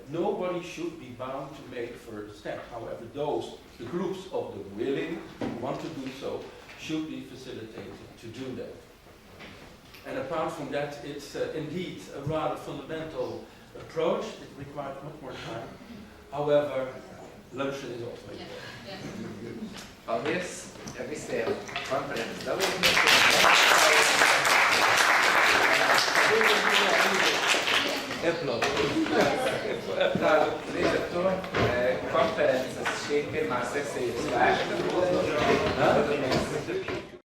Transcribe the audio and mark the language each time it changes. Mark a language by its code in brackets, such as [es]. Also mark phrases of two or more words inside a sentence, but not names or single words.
[en] Nobody should be bound to make further steps. However, the groups of the willing who want to do so, should be facilitated to do that. And apart from that, it's indeed a rather fundamental approach. It requires much more time. However, luncheon is also important. [lv] Paldies visiem konferences dalībniekiem. Līdz ar to konferences šī pirmā sesija slēgta.